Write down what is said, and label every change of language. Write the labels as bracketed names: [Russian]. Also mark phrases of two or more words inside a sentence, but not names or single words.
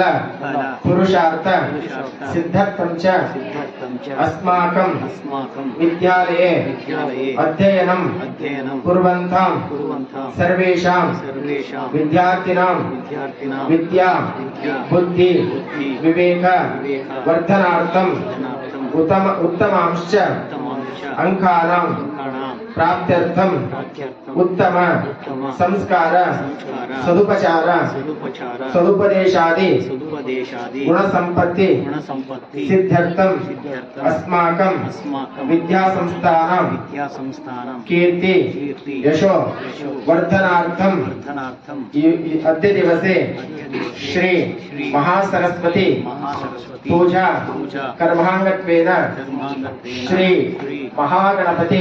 [Sanskrit] पुरुषार्थ सिद्ध्यर्थं च अस्माकं विद्यालये अध्ययनं कुर्वन्तां सर्वेषां विद्यार्थिनां विद्या बुद्धि विवेक वर्धनार्थं उत्तमांश्च अंकानां ಪ್ರಾಪ್ತ್ಯರ್ಥಂ ಪ್ರಾಪ್ತ್ಯರ್ಥಂ ಉತ್ತಮ ಉತ್ತಮ ಸಂಸ್ಕಾರ ಸಂಸ್ಕಾರ ಸದುಪಚಾರ ಸದುಪಚಾರ ಸದುಪದೇಶಾದಿ ಸದುಪದೇಶಾದಿ ಗುಣ ಸಂಪತ್ತಿ ಗುಣಸಂಪತ್ತಿ ಸಿದ್ಧ್ಯರ್ಥಂ ಸಿದ್ಧ್ಯರ್ಥಂ ಅಸ್ಮಾಕಂ ಅಸ್ಮಾಕಂ ವಿದ್ಯಾ ಸಂಸ್ಥಾನಂ ವಿದ್ಯಾಸಂಸ್ಥಾನಂ ಕೀರ್ತಿ ಕೀರ್ತಿ ಯಶೋ ಯಶೋ ವರ್ಧನಾರ್ಥಂ ವರ್ಧನಾರ್ಥಂ ಅದ್ಯ ದಿವಸೆ ಶ್ರೀ ಮಹಾಸರಸ್ವತಿ ಮಹಾಸರಸ್ವತಿ ಪೂಜಾ ಪೂಜಾ ಕರ್ಮಾಂಗತ್ವೇನ ಧರ್ಮಾಂಗತ್ವೇನ ಶ್ರೀ ಮಹಾಗಣಪತಿ